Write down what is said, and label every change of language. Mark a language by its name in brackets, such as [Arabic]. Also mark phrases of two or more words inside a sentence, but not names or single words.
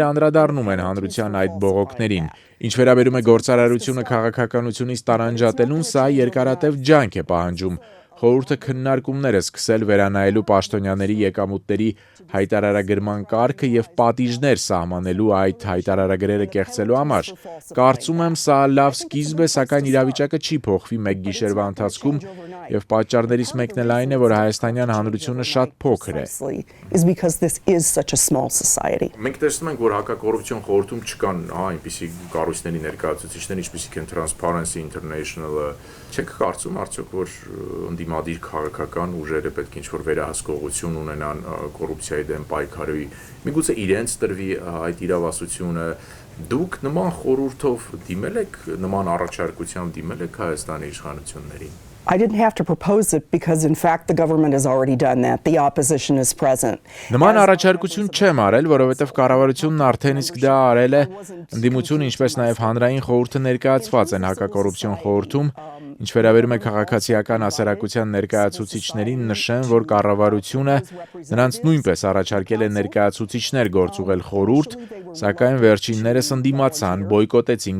[Armenian] անդրադառնում են հանրության այդ բողոքներին։ Ինչ վերաբերում է գործարարությունը քաղաքականությունից տարանջատելուն, սա երկարատև ջանք է պահանջում։ Խորհուրդը քննարկումներ է սկսել վերանայելու պաշտոնյաների եկամուտների հայտարարագրման կարգը եւ պատիժներ սահմանելու այդ հայտարարագրերը կեղծելու համար։ Կարծում եմ, սա լավ սկիզբ է, սակայն իրավիճակը չի փոխվի մեկ գիշերվա ընթացքում եւ պատճառներից մեկն էլ այն է, որ հայաստանյան հանրությունը շատ փոքր է։ [English] is because this is such a small society. [Armenian] Մենք տեսնում ենք, որ հակակոռուպցիոն խորհրդում չկան այնպիսի կառույցների ներկայացուցիչներ, ինչպիսիք են Transparency International-ը։ Չեք կարծում արդյոք, որ ընդդիմադիր քաղաքական ուժերը պետք է ինչ-որ վերահսկողություն ունենան կոռուպցիայի դեմ պայքարի։ Միգուցե իրենց տրվի այդ իրավասությունը։ Դուք նման խորհուրդով դիմել եք, նման առաջարկությամբ դիմել եք Հայաստանի իշխանություններին։ [English] I didn't have to propose it because in fact the government has already done that. The opposition is present. [Armenian] Նման առաջարկություն չեմ արել, որովհետև կառավարությունն արդեն իսկ դա արել է։ Ընդդիմությունը, ինչպես նաև հանրային խորհուրդը ներկայացված են հակակոռուպցիոն խորհրդում։ Ինչ վերաբերում է քաղաքացիական հասարակության ներկայացուցիչներին, նշեմ, որ կառավարությունը նրանց նույնպես առաջարկել է ներկայացուցիչներ գործուղել խորհուրդ, սակայն վերջիններս ընդդիմացան, բոյկոտեցին